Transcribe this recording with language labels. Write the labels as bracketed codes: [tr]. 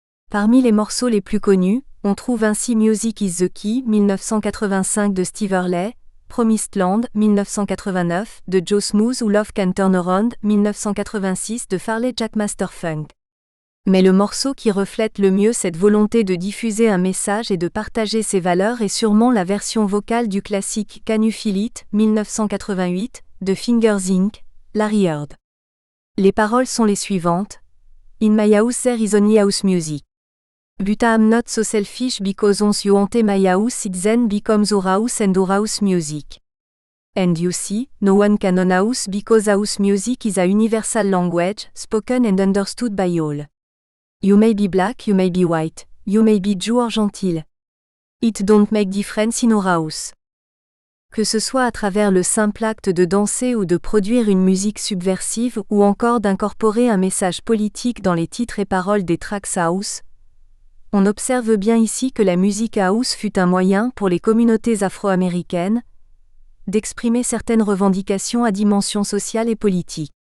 [fr] Parmi les morceaux les plus connus, on trouve ainsi Music is the Key, 1985 de Steve Earle, Promised Land, 1989, de Joe Smooth ou Love Can Turn Around, 1986 de Farley Jackmaster Funk. Mais le morceau qui reflète le mieux cette volonté de diffuser un message et de partager ses valeurs est sûrement la version vocale du classique Can You Feel It, 1988, de Fingers Inc., Larry Heard. Les paroles sont les suivantes. [en] In my house there is only house music. But I'm not so selfish because once you enter my house it then becomes our house and our house music. And you see, no one can own house because house music is a universal language, spoken and understood by all. You may be black, you may be white, you may be Jew or Gentile. It don't make difference in our house. [fr] Que ce soit à travers le simple acte de danser ou de produire une musique subversive ou encore d'incorporer un message politique dans les titres et paroles des tracks house, on observe bien ici que la musique house fut un moyen pour les communautés afro-américaines d'exprimer certaines revendications à dimension sociale et politique.